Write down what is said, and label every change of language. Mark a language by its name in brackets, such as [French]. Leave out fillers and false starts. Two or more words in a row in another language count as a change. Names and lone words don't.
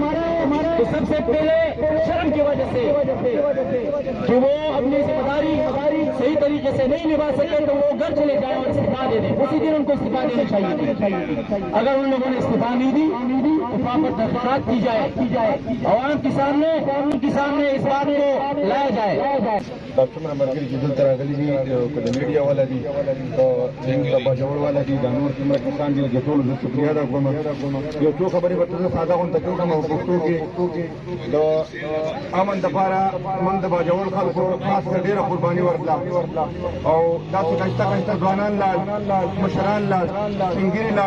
[Urdu] تو سب سے پہلے شرم کی وجہ سے کہ وہ اپنی ذمہ داری صحیح طریقے سے نہیں نبھا سکے تو وہ گھر چلے جائیں اور استعفا دے دیں. اسی دن ان کو استعفا دینا چاہیے. اگر ان لوگوں نے استعفا نہیں دی تو پراپر تحقیقات کی جائے، عوام کے سامنے اس بات کو لایا جائے. [Pashto] څومره ملګري چې دلته راغلي دي، که د میډیا والا دي، د باجوړ والا دي، دا نور څومره کسان دي، د ټولو زه شکریه ادا کوم. یو څو خبرې به زه ساده غونډه کوم او پښتو کې د امن دپاره موږ د باجوړ خلکو خاص کر ډېره قرباني ورکړه او داسې ښایسته ځوانان لاړ، مشران لاړ، سپین ږیري لاړ.